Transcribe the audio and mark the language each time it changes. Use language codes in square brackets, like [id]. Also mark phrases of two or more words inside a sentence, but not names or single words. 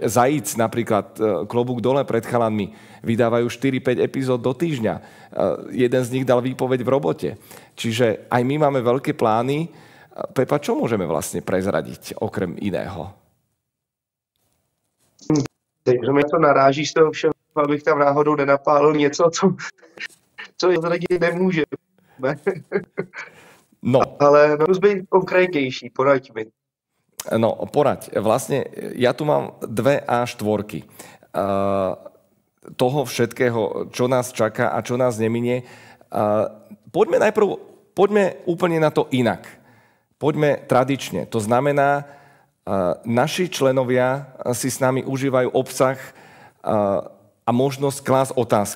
[sk] Zajíc napríklad, klobúk dole pred chalanmi, vydávajú 4-5 epizód do týždňa. Jeden z nich dal výpoveď v robote. Čiže aj my máme veľké plány. Pepa, čo môžeme vlastne prezradiť okrem iného? [cs] Takže mi to naráží z toho všeho, abych tam náhodou nenapálil něco, co zradit nemůže. No. Ale musí být konkrétnější, poraď mi. No, poraď. [sk] Vlastne ja tu mám 2 A4 toho všetkého, čo nás čaká a čo nás neminie. Poďme úplne na to inak. Poďme tradične. To znamená, naši členovia si s nami užívajú obsah a možnosť klásť otázky.